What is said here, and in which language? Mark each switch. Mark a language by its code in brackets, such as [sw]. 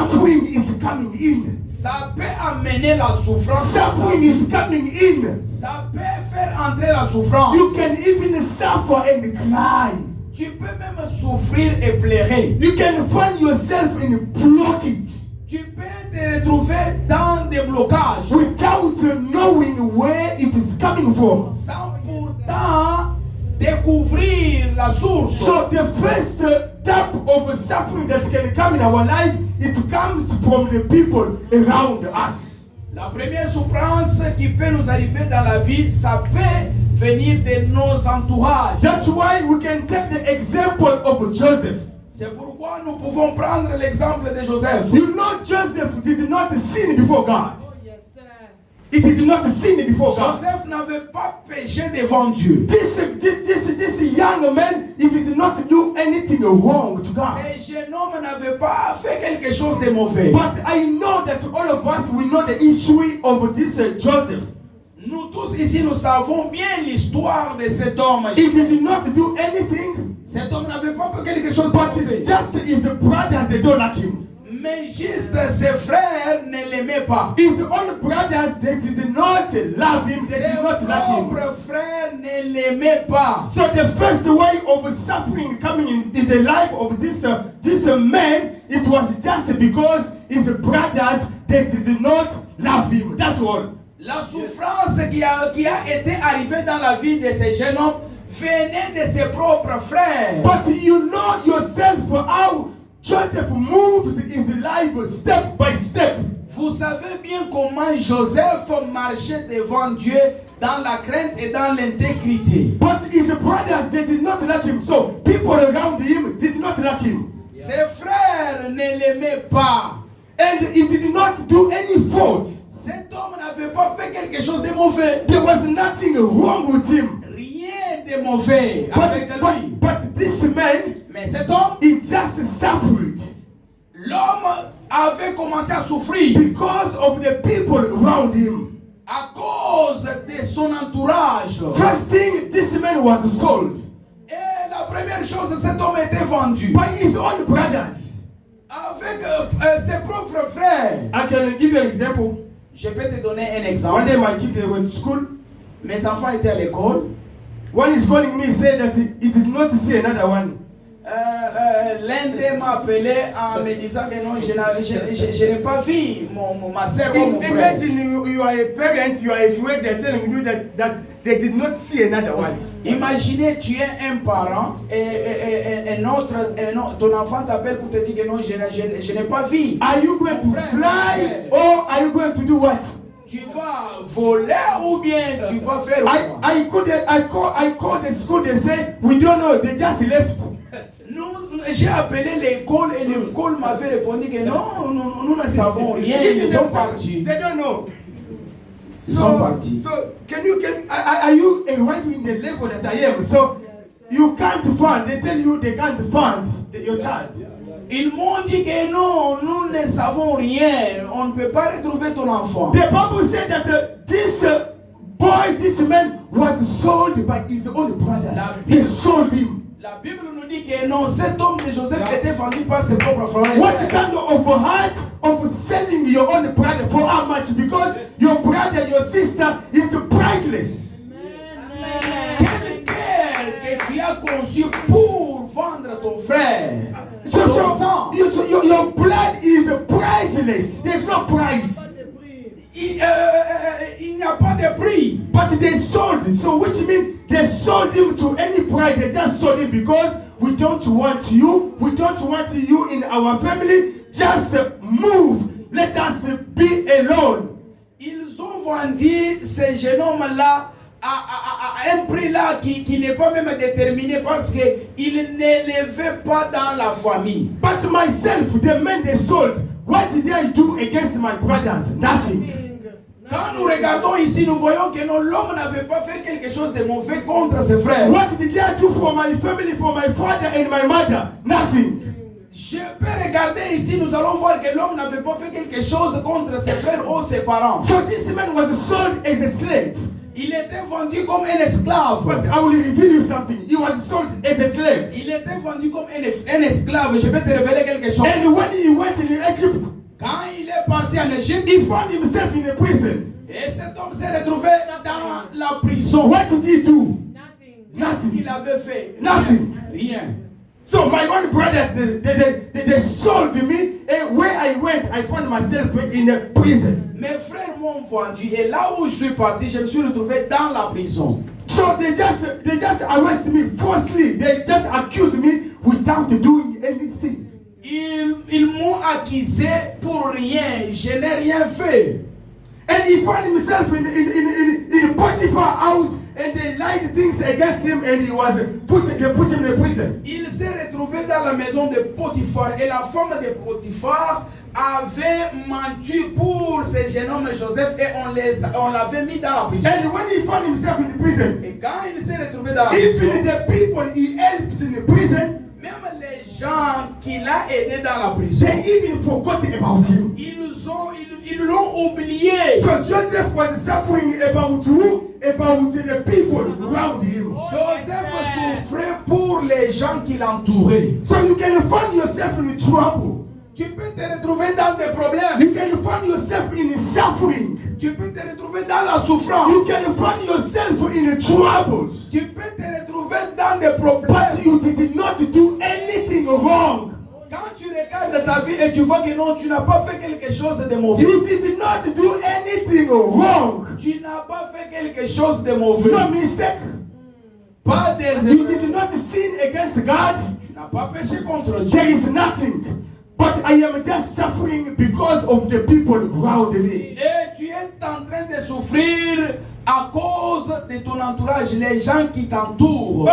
[en] suffering is coming in. [fr] Ça peut amener la souffrance. [en] Suffering is coming in. [fr] Ça peut faire entrer la souffrance. [en] You can even suffer and cry. [fr] Tu peux même souffrir et pleurer. [en] You can find yourself in blockage. [fr] Tu peux te retrouver dans des blocages. [en] Without knowing where it is coming from. [fr] Sans pourtant découvrir la source. [en] So the first type of suffering that can come in our life, it comes from the people around us. [fr] La première souffrance qui peut nous arriver dans la vie, ça peut venir de nos entourages. [en] That's why we can take the example of Joseph. [fr] C'est pourquoi nous pouvons prendre l'exemple de Joseph. [en] You know, Joseph did not sin before God. Oh, yes, sir. He did not sin before God. [fr] Joseph n'avait pas péché devant Dieu. [en] This young man, he did not do anything wrong to God. [fr] Ce jeune homme n'avait pas fait quelque chose de mauvais. [en] But I know that all of us, we know the history of this Joseph. [fr] Nous tous ici, nous savons bien l'histoire de cet homme. [en] He did not do anything. [fr] Cet homme n'avait pas fait quelque chose de mauvais. [en] But just his brothers, they don't like him. [fr] Mais juste ses frères ne l'aimaient pas. [en] His own brothers, they did not love him. They [fr] Ses [en] did not like him. [fr] propres frères ne l'aimaient pas. [en] So the first way of suffering coming in the life of this man, it was just because his brothers, they did not love him. That's all. [fr] La souffrance qui a été arrivée dans la vie de ce jeune homme venait de ses propres frères. [en] But you know yourself how Joseph moves his life step by step. [fr] Vous savez bien comment Joseph marchait devant Dieu dans la crainte et dans l'intégrité. [en] But his brothers, they did not like him. So people around him did not like him. [fr] Ses frères ne l'aimaient pas. [en] And he did not do any fault. [fr] Cet homme n'avait pas fait quelque chose de mauvais. [en] There was nothing wrong with him. [fr] Rien de mauvais avec lui. [en] But this man, [fr] Mais cet homme, [en] he just suffered [fr] l'homme avait commencé à souffrir [en] because of the people around him. [fr] à cause de son entourage. [en] First thing, this man was sold [fr] Et la première chose, cet homme était vendu [en] by his own brothers. [fr] avec ses propres frères. [en] I can give you an example. [fr] Je peux te donner un [en] One [fr] exemple. [en] day my kids, they went to school. [fr] Mes enfants étaient à l'école. [en] One is calling me, say that it is not to see another one. [fr] L'un d'eux m'a appelé en me disant que non, je n'ai pas vu ma soeur ou mon frère. [en] Imagine you are a parent, you are a student, they're telling you that they did not see another one. [fr] Imaginez, tu es un parent et ton enfant t'appelle pour te dire que non, je n'ai pas vu. [en] Are you going to fly or are you going to do what? [fr] Tu vas voler ou bien tu vas faire quoi? [en] I called the school, they say, we don't know, they just left. [fr] J'ai appelé l'école et l'école m'avait répondu que non, nous ne savons rien, ils sont partis. [en] They don't know. [fr] Ils sont partis. [en] So are you right in the level that I am? So you can't fund, they tell you they can't fund your child. [fr] Ils m'ont dit que non, nous ne savons rien, on ne peut pas retrouver ton enfant. [en] The Bible said that this boy, this man was sold by his own brothers. They sold him. [fr] La Bible nous dit que non, cet homme de Joseph était vendu par ses propres frères. [en] What kind of heart of selling your own brother for how much? Because your brother, your sister is priceless. [fr] Quel cœur que tu as conçu pour vendre ton frère? [en] So your blood is priceless. There's no price. [fr] Il n'y a pas de prix. [en] But they sold. So which means they sold him to any price. They just sold him because we don't want you. We don't want you in our family. Just move. Let us be alone. [fr] Ils ont vendu ce jeune homme-là à un prix là qui n'est pas même déterminé parce qu'il ne l'élevait pas dans la famille. [en] But myself, the men they sold, what did I do against my brothers? Nothing. [fr] Quand nous regardons ici, nous voyons que non, l'homme n'avait pas fait quelque chose de mauvais contre ses frères. [en] What did I do for my family, for my father and my mother? Nothing. [fr] Je peux regarder ici, nous allons voir que l'homme n'avait pas fait quelque chose contre ses frères ou ses parents. [en] So this man was sold as a slave. [fr] Il était vendu comme un esclave. [en] But I will reveal you something. He was sold as a slave. [fr] Il était vendu comme un esclave. Je vais te révéler quelque chose. [en] And when he went in Egypt, [fr] quand il est parti en Égypte, [en] he found himself in a prison. [fr] Et cet homme s'est retrouvé dans la prison. [en] What did he do? Nothing. [fr] Il avait fait [en] nothing. [fr] Rien. [en] So my own brothers, they sold me, and where I went, I found myself in a prison. [fr] Mes frères m'ont vendu, et là où je suis parti, je me suis retrouvé dans la prison. [en] So they just arrest me falsely. They just accuse me without doing anything. [fr] Ils m'ont accusé pour rien. Je n'ai rien fait. [en] And he found himself in Potiphar's house, and they lied things against him, and they put him in prison. [fr] Il s'est retrouvé dans la maison de Potiphar, et la femme de Potiphar avait menti pour ce jeune homme Joseph, et on l'avait mis dans la prison. [en] And when he found himself in prison, [fr] et quand il s'est retrouvé dans la prison, [en] even the people he helped in the prison, [fr] même les gens qu'il a aidés dans la prison, [en] they even forgot about him. [fr] Ils l'ont oublié. [en] So Joseph was suffering about who? About the people around him. [fr] Joseph souffrait pour les gens qui l'entouraient. [en] So you can find yourself in trouble. [fr] Tu peux te retrouver dans des problèmes. [en] You can find yourself in suffering. [fr] Tu peux te retrouver dans la souffrance. [en] You can find yourself in troubles. [fr] Tu peux te retrouver dans des [en] But [fr] problèmes. [en] you did not do anything wrong. [fr] Quand tu regardes ta vie et tu vois que non, tu n'as pas fait quelque chose de mauvais. [en] You did not do anything wrong. [fr] Tu n'as pas fait quelque chose de mauvais. [en] No mistake. [fr] Pas des [en] You [fr] erreurs. [en] did not sin against God. [fr] Tu n'as pas péché contre Dieu. [en] There is nothing. But I am just suffering because of the people around me. [fr] Et tu es en train de souffrir à cause de ton entourage, les gens qui t'entourent.